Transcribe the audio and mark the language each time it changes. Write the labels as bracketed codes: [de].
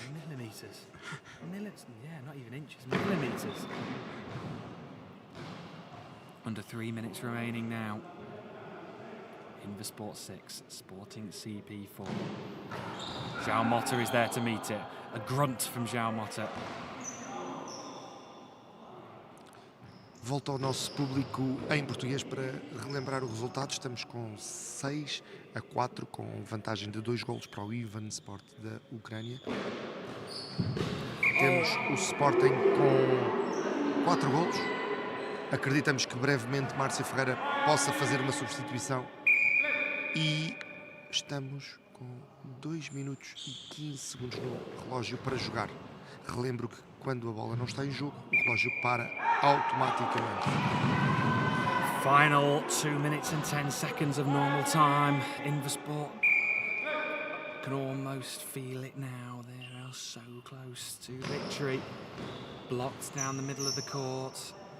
[en] Millimeters. Yeah, not even inches. Millimeters. Under 3 minutes remaining now. Invasport 6, Sporting CP 4. João Mota is there to meet it. A grunt from João Mota. [pt] Volta ao nosso público em português para relembrar o resultado. Estamos com 6-4, com vantagem de 2 golos para o Invasport da Ucrânia. Temos o Sporting com 4 golos. Acreditamos que brevemente Márcia Ferreira possa fazer uma substituição. E estamos com 2 minutos e 15 segundos no relógio para jogar. Relembro que quando a bola não está em jogo, o relógio para automaticamente. [en] Final 2 minutes and 10 seconds of normal time. Invasport can almost feel it now. They are so close to victory. Blocked down the middle of the court.